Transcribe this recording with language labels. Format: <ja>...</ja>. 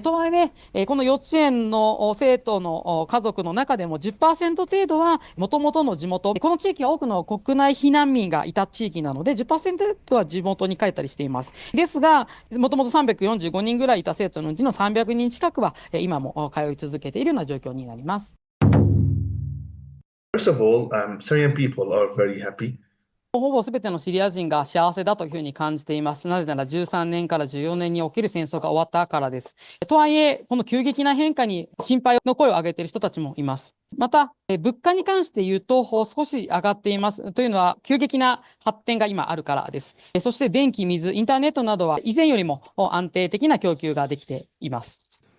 <ja>とはいえ、この幼稚園の生徒の家族の中でも 10% 程度は元々の地元、この地域は多くの国内避難民がいた地域なので、10% は地元に帰ったりしています。ですが、もともと345人ぐらいいた生徒のうちの300人近くは今も通い続けているような状況になります。</ja> <en>first of all, Syrian people are very happy.</en> <ja>ほぼ全てのシリア人が幸せだというふうに感じています。なぜなら13年から14年における戦争が終わったからです。とはいえ、この急激な変化に心配の声を上げている人たちもいます。また、物価に関して言うと少し上がっています。というのは、急激な発展が今あるからです。そして電気、水、インターネットなどは以前よりも安定的な供給ができています。</ja>